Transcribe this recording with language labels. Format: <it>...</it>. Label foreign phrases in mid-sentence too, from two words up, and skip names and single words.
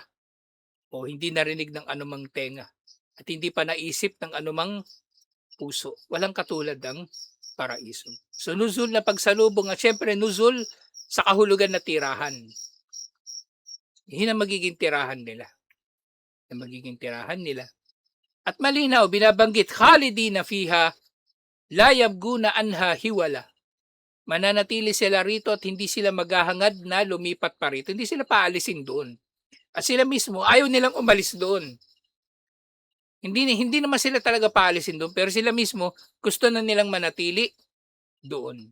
<tl>O hindi narinig ng anumang tenga. At hindi pa naisip ng anumang puso. Walang katulad ng paraiso. So nuzul na pagsalubong at syempre nuzul sa kahulugan na tirahan. Yun ang magiging tirahan nila. At malinaw, binabanggit,</tl> <ar>خالدين فيها لا يبغون عنها حولا.</ar> <tl>Mananatili sila rito at hindi sila maghahangad na lumipat pa rito. Hindi sila paalisin doon. At sila mismo ayaw nilang umalis doon. Hindi naman sila talaga paalisin doon, pero sila mismo gusto na nilang manatili doon.</tl>